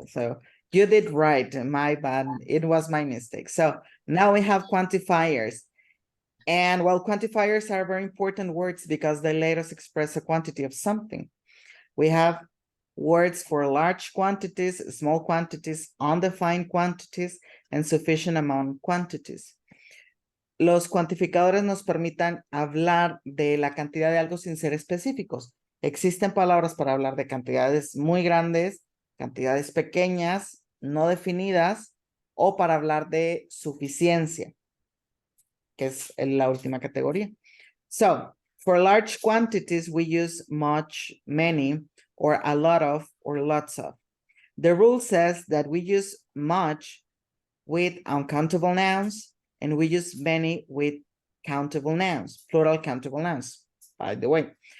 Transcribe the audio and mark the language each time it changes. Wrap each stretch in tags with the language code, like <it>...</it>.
<en>So you did right. My bad. It was my mistake. So now we have quantifiers. And while quantifiers are very important words because they let us express a quantity of something, we have words for large quantities, small quantities, undefined quantities, and sufficient amount quantities.</en> <es>Los cuantificadores nos permitan hablar de la cantidad de algo sin ser específicos. Existen palabras para hablar de cantidades muy grandes, cantidades pequeñas, no definidas, o para hablar de suficiencia, que es la última categoría.</es> <en>So, for large quantities, we use much, many, or a lot of, or lots of. The rule says that we use much with uncountable nouns, and we use many with countable nouns, plural countable nouns, by the way.</en>